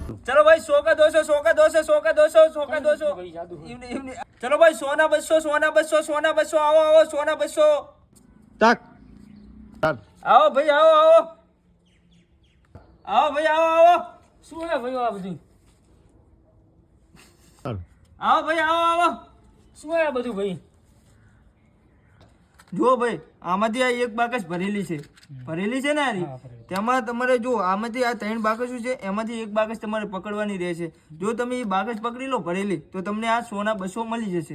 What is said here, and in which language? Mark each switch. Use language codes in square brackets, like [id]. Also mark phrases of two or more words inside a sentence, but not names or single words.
[hi] चलो भाई 100 का 200, 100 का 200, 100 का 200, 100 का 200। चलो भाई 100 ना 200, 100 ना 200, 100 ना 200, आओ आओ 100 ना 200। Tak. Tak. आओ भाई आओ आओ आओ भाई आओ आओ [gu] શું હે ભાઈ આ બધું Tak. [hi] आओ भाई आओ आओ [gu] શું હે આ બધું ભાઈ જો ભાઈ આમાંથી આ એક બાકસ ભરેલી છે ને આરી હા, ભરેલી. તેમાં તમારે જો આમાંથી આ 3 બાકસો છે એમાંથી એક બાકસ તમારે પકડવાની રહેશે જો તમે એ બાકસ પકડી લો ભરેલી તો તમને આ 100 ના 200 મળી જશે